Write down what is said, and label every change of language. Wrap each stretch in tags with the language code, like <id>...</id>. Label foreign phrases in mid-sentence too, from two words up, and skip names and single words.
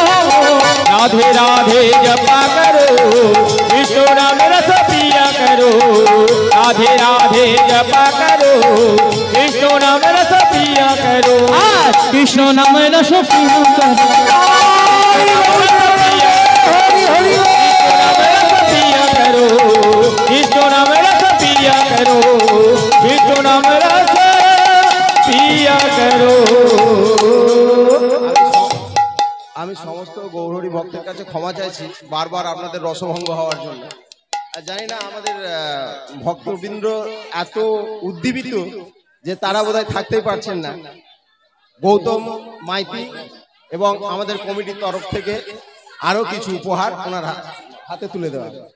<hi>राधे राधे जपा करो कृष्ण नाम रस पिया करो राधे राधे जपा करो कृष्ण नाम रस पिया करो कृष्ण नाम रस पिया करो कृष्ण नाम रस पिया करो कृष्ण नाम रस पिया करो।</hi> <bn>আমি সমস্ত গৌরহরি ভক্তের কাছে ক্ষমা চাইছি বারবার আপনাদের রসভঙ্গ হওয়ার জন্য। আর জানি না আমাদের ভক্তবৃন্দ এত উদ্দীপিত যে তারা বোধহয় থাকতেই পারছেন না। গৌতম মাইতি এবং আমাদের কমিটির তরফ থেকে আরো কিছু উপহার ওনার হাতে তুলে দেওয়া।</bn>